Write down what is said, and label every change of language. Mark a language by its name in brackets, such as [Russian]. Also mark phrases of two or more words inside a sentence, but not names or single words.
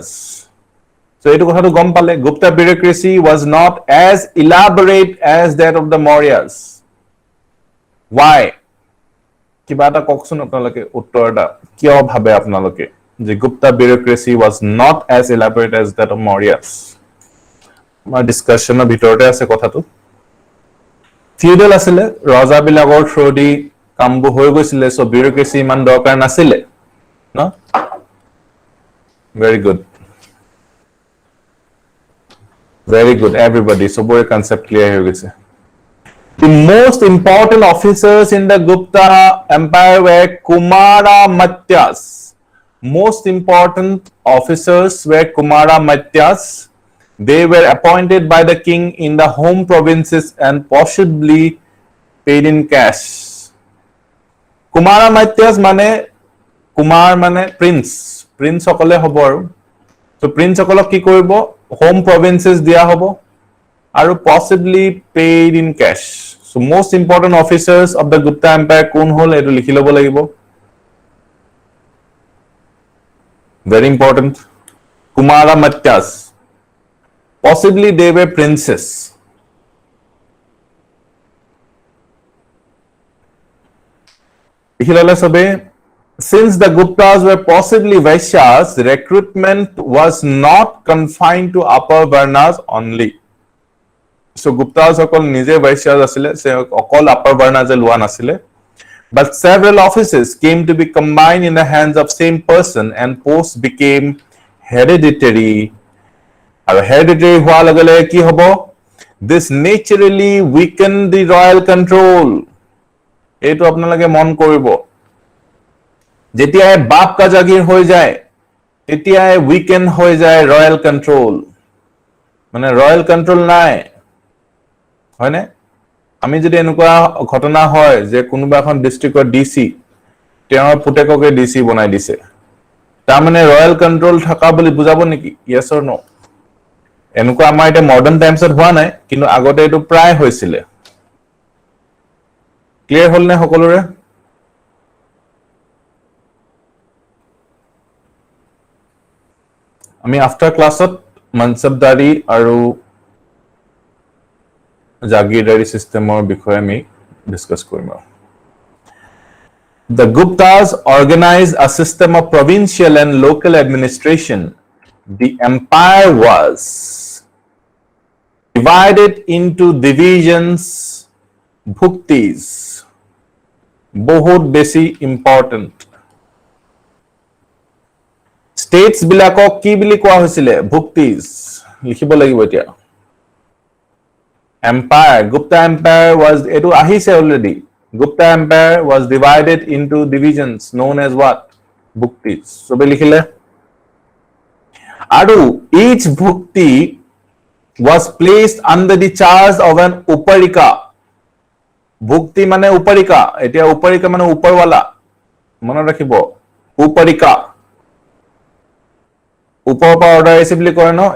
[English] So, [Assamese] এটু কথাটো গম পালে [English] Gupta bureaucracy was not as elaborate as that of the Mauryas. Why? [Assamese] কিবা এটা কৈছোঁ আপোনালোকে উত্তৰ এটা কিয় ভাবে আপোনালোকে যে [English] Gupta bureaucracy was not as elaborate as that of Mauryas. [Assamese] মানে discussion ৰ ভিতৰতে আছে কথাটো. Feudal আছিলে ৰজা বিলাকৰ through di কামবো হৈ গৈছিল সো বিউৰোক্ৰেসি ইমান দৰকাৰ নাছিল ন [English] very good everybody [Assamese] সবৰে [English] concept clear [Assamese] হৈ গৈছে [English] The most important officers in the Gupta empire were Kumara Matyas most important officers were Kumara Matyas they were appointed by the king in the home provinces and possibly paid in cash Kumara Matyas mane Kumar mane prince [Assamese] সকলে হ'ব আৰু [English] so prince [Assamese] সকলক কি কৰিব [English] home provinces [Assamese] দিয়া হ'ব আৰু [English] possibly paid in cash so most important officers of the Gupta empire [Assamese] কোন হল এটো লিখি লব লাগিব [English] very important Kumara Matyas possibly they were princes Since the Guptas were possibly Vaishyas, recruitment was not confined to upper varnas only. [Assamese] So Guptas অকল নিজে Vaishyas আছিলে, সেই অকল upper varnas লোৱা আছিলে. [English] But several offices came to be combined in the hands of same person and posts became hereditary. [Assamese] আৰু hereditary হোৱা লাগিলে কি হ'ব? [English] This naturally weakened the royal control. [Assamese] এইটো আপোনালোকে মন কৰিব যেতিয়া [Hindi] बाप का जागीर [Assamese] হৈ যায় তেতিয়া উইকেন্ড হৈ যায় [English] royal control [Assamese] মানে [English] royal control [Assamese] নাই হয়নে আমি যদি এনেকুৱা ঘটনা হয় যে কোনোবা এখন ডিস্ট্ৰিক্টৰ ডিসি তেওঁৰ পুতেককে ডিসি বনাই দিছে তাৰ মানে [English] royal control [Assamese] থাকা বুলি বুজাব নেকি [English] yes or no [Assamese] এনেকুৱা আমাৰ এটা মডাৰ্ন টাইমছত হোৱা নাই কিন্তু আগতে এটো প্ৰায় হৈছিল ক্লিয়াৰ হল নে সকলোৰে আমি আফটাৰ ক্লাছত মনসবদাৰী আৰু জাগিৰদাৰী সিস্টেমৰ বিষয়ে আমি ডিসকাস কৰিম [English] The Guptas organized a system of provincial and local administration. The empire was divided into divisions, bhuktis. [Assamese] বহুত বেছি [English] important states [Assamese] বিলাকক কি বুলি কোৱা হৈছিল ভুক্তিজ লিখিব লাগিব এতিয়া Empire. [English] Gupta Empire was, [Assamese] এইটো আহিছে already. [English] Gupta Empire was divided into divisions known as what? [Assamese] Bhuktis. সবে লিখিলে. [English] Adu, each bhukti was placed under the charge of an uparika. [Assamese] Bhukti mane uparika. এতিয়া uparika mane uparwala. মনে ৰাখিব. Uparika. উপৰৰ পৰা order আহিছে বুলি কৰে নহয়?